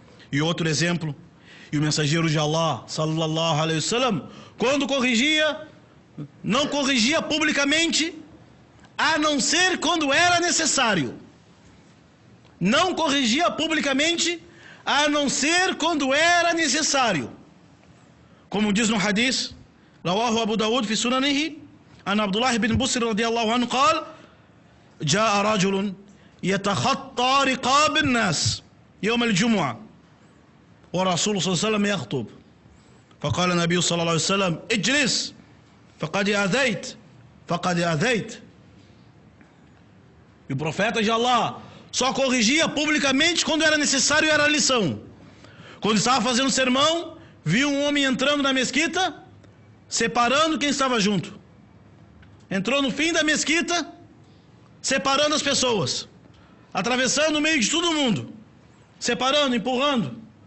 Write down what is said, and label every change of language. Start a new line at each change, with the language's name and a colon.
Portuguese: E outro exemplo, e o mensageiro de Allah sallallahu alaihi wasallam, quando corrigia, não corrigia publicamente, a não ser quando era necessário. Não corrigia publicamente, a não ser quando era necessário. Como diz no hadith, Rawahu Abu Dawud fi sunanihi, an Abdullah ibn Busr radiyallahu anhu
Arabic: قال: جاء رجل يتخطى رقاب الناس يوم الجمعة ورسول صلى الله عليه وسلم يخطب، فقال النبي صلى الله عليه وسلم: اجلس فقد أذيت.
Portuguese: E o profeta de Allah só corrigia publicamente quando era necessário e era lição. Quando estava fazendo sermão, viu um homem entrando na mesquita, separando quem estava junto. Entrou no fim da mesquita, separando as pessoas, atravessando o meio de todo mundo, separando, empurrando.